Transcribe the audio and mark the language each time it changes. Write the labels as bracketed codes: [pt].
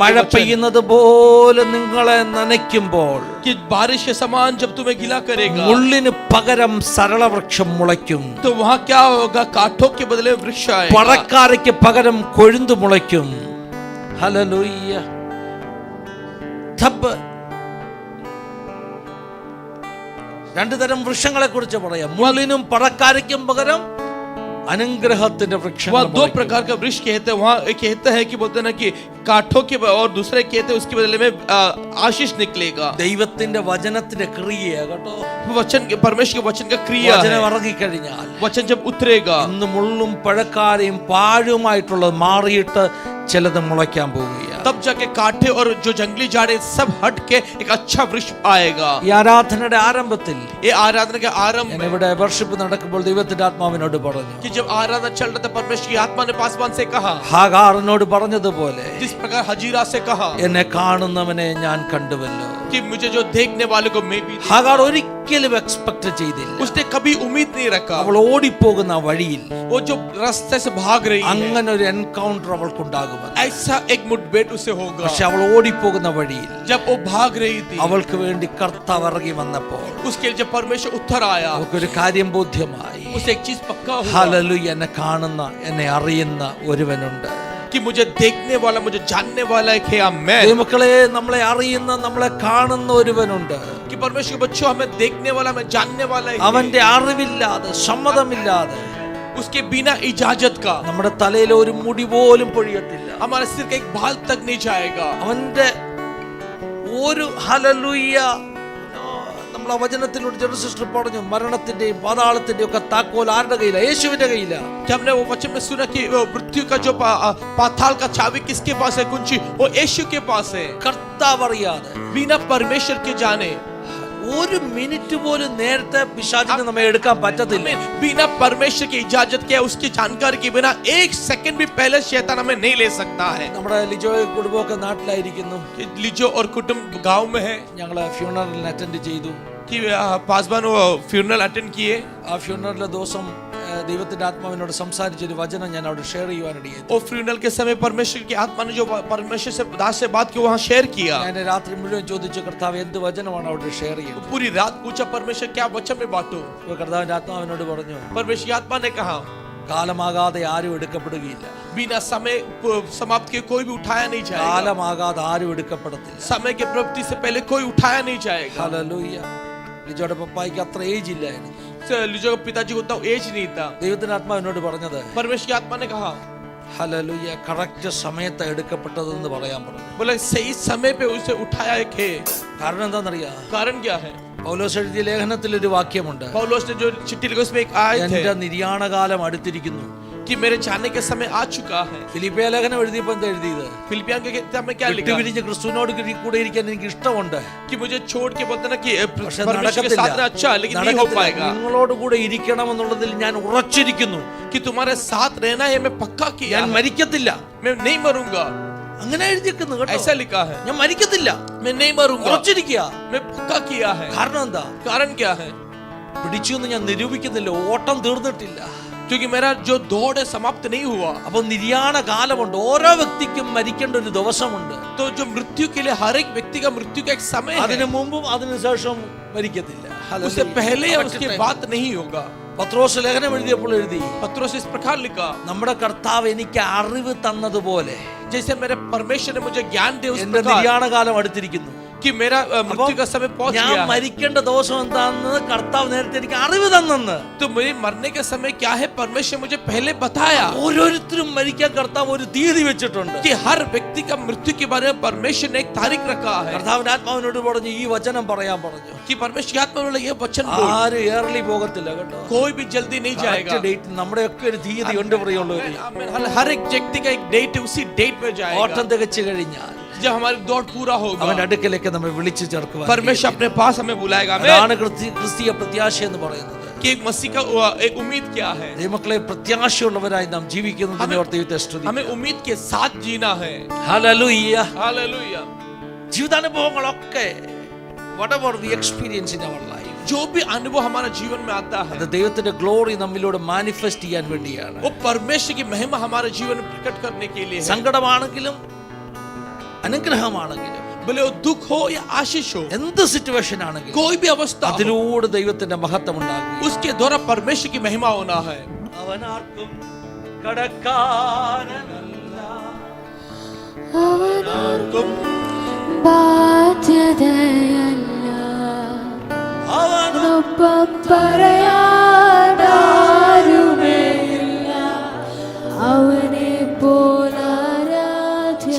[ml] മഴ പെയ്യുന്നത് പോലെ നിങ്ങളെ നനയ്ക്കുമ്പോൾ [hi] कि बारिश के समान जब तुम्हें गीला करेगा, [ml] മുള്ളിന് പകരം സരളവൃക്ഷം മുളയ്ക്കും. [hi] तो वहाँ क्या होगा? काठों के बदले वृक्ष आएगा. [ml] പടക്കാരയ്ക്ക് പകരം കൊഴുന്തു മുളയ്ക്കും. ഹല്ലേലൂയ. തബ് രണ്ടു തരം വൃക്ഷങ്ങളെ കുറിച്ച് പറയാം. മുള്ളിനും പടക്കാരയ്ക്കും പകരം അനുഗ്രഹത്തിന്റെ വൃക്ഷം. [hi] वहाँ दो प्रकार का वृक्ष कहते हैं. वहाँ एक कहता है कि बोलते हैं ना कि काठों के, और दूसरे कहते हैं उसके बदले में आशीष निकलेगा. [ml] ദൈവത്തിന്റെ വചനത്തിന്റെ ക്രിയയാ കേട്ടോ. [hi] वचन के, परमेश्वर के वचन का क्रिया है. [ml] വചനം ഇറങ്ങിക്കഴിഞ്ഞാൽ [hi] वचन जब उतरेगा, [ml] ഇന്ന് മുള്ളും പഴക്കാരയും പാഴുമായിട്ടുള്ളത് മാറിയിട്ട് ചിലത് മുളയ്ക്കാൻ പോവുകയാണ്. [hi] तब जाके काठे और जो जंगली झाड़े सब हट के एक अच्छा वृक्ष आएगा. [ml] ഈ ആരാധനയുടെ ആരംഭത്തിൽ [hi] ये आराधना के आरंभ [ml] ഞാൻ [hi] में, [ml] ഇവിടെ വർഷിപ്പ് നടക്കുമ്പോൾ ദൈവത്തിന്റെ ആത്മാവിനോട് പറഞ്ഞു, [hi] कि जब आराधना चल रहा था, परमेश्वर की आत्मा ने पासवान से कहा, [ml] ഹാഗാറിനോട് പറഞ്ഞതുപോലെ [hi] जिस प्रकार हजीरा से कहा [ml] എന്നെ കാണുന്നവനെ ഞാൻ കണ്ടുവല്ലോ. [hi] कि मुझे जो देखने वाले को मैं भी, [ml] ഹാഗാർ ഒരിക്കലും എക്സ്പെക്ട് ചെയ്തില്ല. [hi] उसने कभी उम्मीद नहीं रखा. [ml] അവൾ ഓടിപ്പോകുന്ന ആ വഴിയിൽ [hi] वो जो रास्ते से भाग रही है, [ml] അങ്ങനെ ഒരു എൻകൗണ്ടർ അവൾക്കുണ്ടാകുമെന്ന്. [hi] ऐसा एक मुठभेड़ उसे होगा. [ml] പക്ഷെ അവൾ ഓടിപ്പോകുന്ന വഴിയിൽ [hi] जब वो भाग रही थी, [ml] അവൾക്ക് വേണ്ടി കർത്താവ് ഇറങ്ങി വന്നപ്പോൾ [hi] उसके लिए जब परमेश्वर उतर आया, [ml] അവൾക്കൊരു കാര്യം ബോധ്യമായി. [hi] उसे एक चीज पक्का हुआ [ml] ഹല്ലേലൂയ. എന്നെ കാണുന്ന എന്നെ അറിയുന്ന ഒരുവനുണ്ട്. [hi] कि मुझे देखने वाला, मुझे जानने वाला एक है. आमेन. [ml] ദൈവമക്കളെ, നമ്മളെ അറിയുന്ന നമ്മളെ കാണുന്ന ഒരുവനുണ്ട്. [hi] कि परमेश्वर के बच्चों, हमें देखने वाला, हमें जानने वाला एक है. [ml] അവന്റെ അറിവില്ലാതെ സമ്മതമില്ലാതെ [hi] उसके बिना इजाजत का [ml] നമ്മുടെ തലയിൽ ഒരു മുടി പോലും പൊഴിയത്തില്ല. [hi] हमारे सिर का एक बाल तक नहीं जाएगा. [ml] അവന്റെ ഒരു ഹല്ലേലൂയ. നമ്മൾ ആ വചനത്തിലൂടെ ജനറൽ സിസ്റ്റർ പറഞ്ഞു, മരണത്തിന്റെയും പാതാളത്തിന്റെയും ഒക്കെ താക്കോൽ ആരുടെ കയ്യില? യേശുവിന്റെ കയ്യില. [hi] कि हमने वो वचन में सुना कि वो मृत्यु का जो पाताल का चाबी किसके पास है? कुंजी वो यीशु के पास है. [ml] കർത്താവ് അറിയാതെ [hi] बिना परमेश्वर के जाने, [ml] ഒരു മിനിറ്റ് പോലും നേരത്തെ പിശാചിന് നമ്മെ എടുക്കാൻ പറ്റത്തില്ല. [hi] हमें बिना परमेश्वर की इजाजत के, उसकी जानकारी के बिना एक सेकंड भी पहले शैतान हमें नहीं ले सकता है. [ml] നമ്മുടെ ലിജോ കുടുംബമൊക്കെ നാട്ടിലായിരിക്കുന്നു. [hi] कि लिजो और कुटुंब गांव में है, [ml] ഞങ്ങള് ഫ്യൂണറൽ അറ്റൻഡ് ചെയ്തു. [hi] कि पासवान वो फ्यूनरल अटेंड किए. [ml] ആ ഫ്യൂണറലിലെ ദിവസം ദൈവത്തിന്റെ ആത്മാവിനോട് സംസാരിച്ചൊരു വചനം ഞാൻ അവിടെ ഷെയർ ചെയ്യുവാനിടയായി. [hi] और फ्यूनरल के समय परमेश्वर की आत्मा ने जो परमेश्वर से दास से बात की वहां शेयर किया. [ml] ഞാൻ രാത്രി മുഴുവൻ ചോദിച്ചു, കർത്താവ് എന്ത് വചനമാണ് അവിടെ ഷെയർ ചെയ്യുന്നത്? [hi] पूरी रात पूछा, परमेश्वर क्या वचन में बांटो? [ml] അപ്പോൾ കർത്താവിന്റെ ആത്മാവിനോട് പറഞ്ഞു, [hi] परमेश्वर की आत्मा ने कहा, [ml] കാലമാകാതെ ആരും എടുക്കപ്പെടുകയില്ല. [hi] बिना समय समाप्त के कोई भी उठाया नहीं जाएगा. [ml] കാലമാകാതെ ആരും എടുക്കപ്പെടത്തില്ല. [hi] समय के प्रवृत्ति से पहले कोई उठाया नहीं जाएगा. [ml] ഹല്ലേലൂയ. ലിജോയുടെ പപ്പായ്ക്ക് അത്ര ഏജ് ഇല്ലായിരുന്നു. [hi] लिजो के पिताजी को उतना एज नहीं था. [ml] ദൈവത്തിന്റെ ആത്മാവിനോട് പറഞ്ഞത്, [hi] परमेश्वर की आत्मा ने कहा, [ml] ഹല്ലേലൂയ, കറക്റ്റ് സമയത്ത് എടുക്കപ്പെട്ടതെന്ന് പറയാൻ പറഞ്ഞു. [hi] बोला सही समय पे उसे उठाया एक है. [ml] കാരണം എന്താണെന്നറിയാ? [hi] कारण क्या है? [ml] പൗലോസ് എഴുതിയ ലേഖനത്തിൽ ഒരു വാക്യമുണ്ട്, [hi] पौलुस ने जो चिट्ठी लिखी उसमें एक आयत [ml] എന്റെ [hi] है [ml] നിര്യാണകാലം അടുത്തിരിക്കുന്നു. [hi] कि मेरे जाने का समय आ चुका है. [ml] ഫിലിപ്പിയ ലേഖനം എഴുതിയപ്പോൾ എന്താ എഴുതിയത്? [hi] फिलिपियन के किताब में क्या लिखा? [ml] വിട്ടുപിരിഞ്ഞ് ക്രിസ്തുവിനോട് കൂടെ ഇരിക്കാൻ എനിക്ക് ഇഷ്ടമുണ്ട്. [hi] कि मुझे छोड़ के बोलते ना कि [ml] പക്ഷെ [hi] परमेश्वर के साथ में अच्छा है, लेकिन नहीं हो पाएगा. [ml] നിങ്ങളോട് കൂടെ ഇരിക്കണമെന്നുള്ളതിൽ ഞാൻ ഉറച്ചിരിക്കുന്നു. [hi] कि तुम्हारे साथ रहना है, मैं पक्का किया [ml] ഞാൻ [hi] है. [ml] മരിക്കത്തില്ല. [hi] मैं नहीं मरूंगा. [ml] അങ്ങനെ എഴുതിയിരിക്കുന്നു കേട്ടോ. [hi] ऐसा लिखा है. [ml] ഞാൻ മരിക്കത്തില്ല, [hi] मैं नहीं मरूंगा. [ml] ഉറച്ചിരിക്കുക. [hi] मैं पक्का किया है. [ml] കാരണം എന്താ? [hi] कारण क्या है? [ml] പിടിച്ചു എന്ന് ഞാൻ നിരൂപിക്കുന്നില്ല, ഓട്ടം തീർന്നിട്ടില്ല. [hi] क्योंकि मेरा जो दौड़ है समाप्त नहीं हुआ. [ml] അപ്പൊ നിര്യാണ കാലമുണ്ട്. ഓരോ വ്യക്തിക്കും മരിക്കേണ്ട ഒരു ദിവസമുണ്ട്. [hi] तो जो मृत्यु के लिए हर एक व्यक्ति का मृत्यु का एक समय [ml] അതിനു [hi] है. [ml] മുമ്പും അതിനുശേഷം മരിക്കത്തില്ല. [hi] उससे पहले या उसके बाद नहीं होगा. [ml] പത്രോസ് ലേഖനം എഴുതിയപ്പോൾ എഴുതി, [hi] पत्रोस इस प्रकार लिखा, [ml] നമ്മുടെ കർത്താവ് എനിക്ക് അറിവ് തന്നതുപോലെ [hi] जैसे मेरे परमेश्वर ने मुझे ज्ञान दे, उस [ml] എന്റെ [hi] प्रकार [ml] നിര്യാണകാലം അടുത്തിരിക്കുന്നു. [hi] कि मेरा मृत्यु का समय पहुंच [ml] ഞാൻ [hi] गया है। [ml] മരിക്കേണ്ട ദിവസം എന്താണെന്ന് കർത്താവ് നേരത്തെ എനിക്ക് അറിവ് തന്നെന്ന്. [hi] तो मेरे मरने का समय क्या है परमेश्वर मुझे पहले बताया [ml] ഓരോരുത്തരും മരിക്കാൻ കർത്താവ് ഒരു തീയതി വെച്ചിട്ടുണ്ട്. [hi] कि हर व्यक्ति का मृत्यु के बारे में परमेश्वर ने एक तारीख रखा है। [ml] കർത്താവിന്റെ ആത്മാവിനോട് പറഞ്ഞു ഈ വചനം പറയാൻ പറഞ്ഞു. [hi] कि परमेश्वर की आत्मा ने बोला ये वचन बोल। [ml] ആരും ഏർലി പോകത്തില്ല കേട്ടോ. [hi] कोई भी जल्दी नहीं जाएगा। [ml] ഡേറ്റ് നമ്മുടെ ഒക്കെ ഒരു തീയതി ഉണ്ട് പറയുള്ളൂ. [hi] हर एक व्यक्ति का एक डेट है, उसी डेट में जाएगा। [ml] ഓട്ടം തികച്ചു കഴിഞ്ഞാൽ [hi] जब हमारी दौड़ पूरा होगा [ml] അവന്റെ അടുക്കലേക്ക് നമ്മെ വിളിച്ചു ചേർക്കുവാൻ [hi] परमेश्वर अपने पास हमें बुलाएगा। [ml] അതാണ് ക്രിസ്തീയ പ്രത്യാശ എന്ന് പറയുന്നത്. [hi] कि एक मसीह का एक उम्मीद क्या है। [ml] ദൈവമക്കളെ പ്രത്യാശയുള്ളവരായി നാം ജീവിക്കുന്നതിനെ ഓർത്ത് ദൈവത്തെ സ്തുതിക്കുന്നു. [hi] हमें उम्मीद के साथ जीना है। [ml] Hallelujah. [hi] Hallelujah. [ml] ജീവിതാനുഭവങ്ങളൊക്കെ [en] whatever we experience in our life, [hi] जो भी अनुभव हमारे जीवन में आता है [ml] അത് ദൈവത്തിന്റെ ഗ്ലോറി നമ്മിലൂടെ മാനിഫെസ്റ്റ് ചെയ്യാൻ വേണ്ടിയാണ്. [hi] वो परमेश्वर की महिमा हमारे जीवन में प्रकट करने के लिए है। [ml] സങ്കടമാണെങ്കിലും അനുഗ്രഹമാണെങ്കിലും [hi] भले वो दुख हो या आशीष हो, [ml] എന്ത് സിറ്റുവേഷൻ ആണെങ്കിലും [hi] कोई भी अवस्था हो, [ml] അതിലൂടെ ദൈവത്തിന്റെ മഹത്വം ഉണ്ടാകും. [hi] उसके द्वारा परमेश्वर की महिमा होना है। [ml] അവനാർക്കും കടക്കാരനല്ല, അവനാർക്കും ബാധ്യതയല്ല, അവനൊപ്പം പറയാനാരുമേയില്ല, അവനെ പോലാരാധ്യൻ.